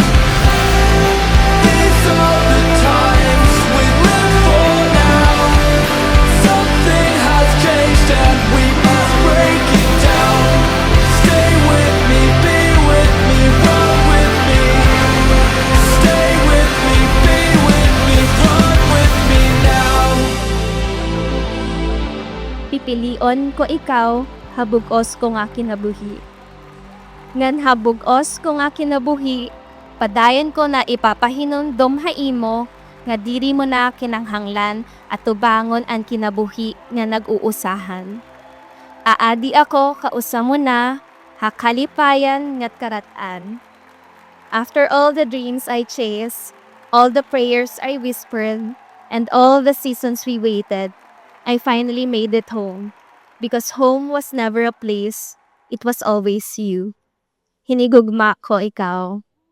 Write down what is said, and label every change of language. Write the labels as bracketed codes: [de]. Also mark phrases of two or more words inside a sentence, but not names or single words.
[en] These are the times we live for now. Something has changed and we must break it down. Stay with me, be with me, run with me. Stay with me, be with me, run with me now. [war] Pipilion ko ikaw, habugos ko nga kinabuhi. Ngan habugos ko nga kinabuhi, padayon ko na ipapahinumdom haimo, nga diri mo na kinanghanglan at tubangon ang kinabuhi nga nag-uusahan. Aadi ako kausa mo na, hakalipayan ngat karatan. [en] After all the dreams I chased, all the prayers I whispered, and all the seasons we waited, I finally made it home. Because home was never a place, it was always you. [war] Hinigugma ko ikaw.